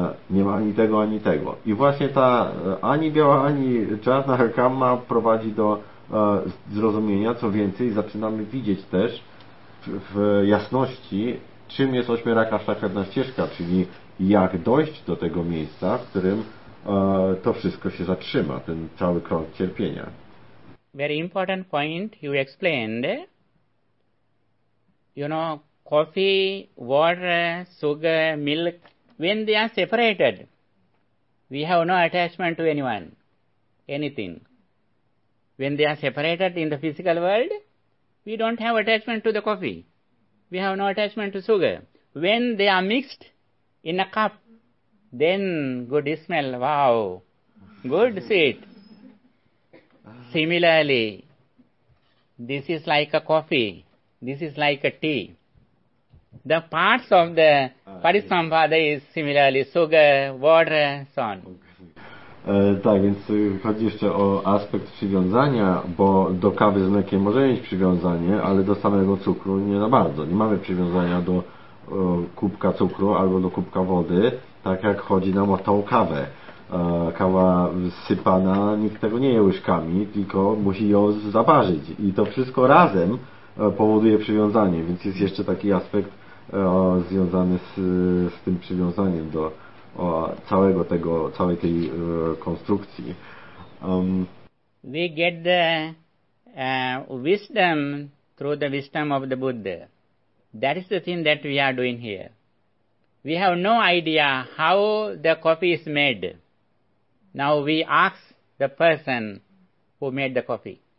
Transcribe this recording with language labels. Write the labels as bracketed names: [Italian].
[Polish] Nie ma ani tego, ani tego. I właśnie ta ani biała, ani czarna kamma prowadzi do zrozumienia, co więcej, zaczynamy widzieć też w jasności, czym jest ośmioraka szlachetna ścieżka, czyli jak dojść do tego miejsca, w którym to wszystko się zatrzyma, ten cały krąg cierpienia. [English] Very important point you explained. You know, coffee, water, sugar, milk, when they are separated, we have no attachment to anyone, anything. When they are separated in the physical world, we don't have attachment to the coffee. We have no attachment to sugar. When they are mixed in a cup, then good smell, wow, good sweet. Similarly, this is like a coffee, this is like a tea. The parts of the Parisambhada is similarly sugar, water, so on. [Polish] Tak, więc chodzi jeszcze o aspekt przywiązania, bo do kawy z mlekiem możemy mieć przywiązanie, ale do samego cukru nie za bardzo. Nie mamy przywiązania do kubka cukru albo do kubka wody, tak jak chodzi nam o tą kawę. Kawa sypana, nikt tego nie je łyżkami, tylko musi ją zaparzyć. I to wszystko razem powoduje przywiązanie, więc jest jeszcze taki aspekt związany z tym przywiązaniem do całego tego, całej tej konstrukcji. [English] We get the wisdom through the wisdom of the Buddha. That is the thing that we are doing here. We have no idea how the coffee is made. Now we ask the person who made the coffee.